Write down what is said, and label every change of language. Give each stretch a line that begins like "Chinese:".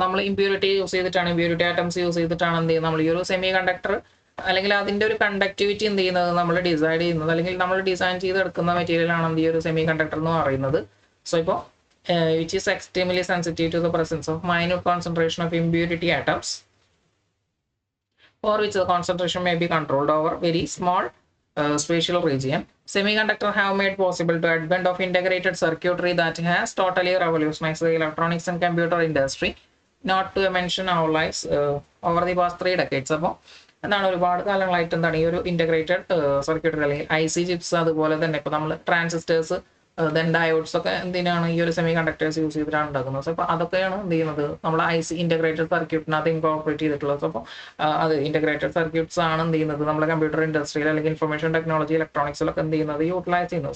Malayalam: അപ്പോൾ നമ്മൾ impurity use ചെയ്തിട്ടാണ്, ഇമ്പ്യൂരിറ്റി ആറ്റംസ് യൂസ് ചെയ്തിട്ടാണ് എന്ത് ചെയ്യുന്നത് നമ്മൾ ഈ ഒരു സെമി കണ്ടക്ടർ അല്ലെങ്കിൽ അതിന്റെ ഒരു കണ്ടക്ടിവിറ്റി എന്ത് ചെയ്യുന്നത് നമ്മൾ ഡിസൈഡ് ചെയ്യുന്നത് അല്ലെങ്കിൽ നമ്മൾ ഡിസൈൻ ചെയ്തെടുക്കുന്ന മെറ്റീരിയൽ ആണ് എന്ത് ഈ ഒരു സെമി കണ്ടക്ടർ എന്ന് പറയുന്നത്.
English: So ഇപ്പോൾ which is extremely sensitive to the presence of minute concentration of impurity atoms for which the concentration may be controlled over very small spatial region. Semiconductor have made possible the advent of integrated circuitry that has totally revolutionized the electronics and computer industry, not to mention our lives over the past 3 decades.
Malayalam: അപ്പോൾ എന്താണ് ഒരുപാട് കാലങ്ങളായിട്ട് എന്താണ് ഈ ഒരു integrated circuitry അല്ലെങ്കിൽ IC chips, അതുപോലെ തന്നെ ഇപ്പോൾ നമ്മൾ ട്രാൻസിസ്റ്റേഴ്സ്, ദെൻ ഡയോഡ്സ് ഒക്കെ എന്തിനാണ് ഈ ഒരു സെമി കണ്ടക്ടേഴ്സ് യൂസ് ചെയ്തിട്ടാണ് ഉണ്ടാക്കുന്നത്. സോ അപ്പോൾ അതൊക്കെയാണ് എന്ത് ചെയ്യുന്നത് നമ്മൾ IC ഇന്റഗ്രേറ്റഡ് സർക്യൂട്ടിനകത്ത് ഇൻകോർപ്പറേറ്റ് ചെയ്തിട്ടുള്ളത്. അപ്പോൾ അത് ഇന്റഗ്രേറ്റഡ് സർക്യൂട്ട്സ് ആണ് എന്ത് ചെയ്യുന്നത് നമ്മുടെ കമ്പ്യൂട്ടർ ഇൻഡസ്ട്രിയിൽ അല്ലെങ്കിൽ ഇൻഫർമേഷൻ ടെക്നോളജി ഇലക്ട്രോണിക്സിലൊക്കെ എന്ത് ചെയ്യുന്നത് യൂട്ടിലൈസ് ചെയ്യുന്നത്.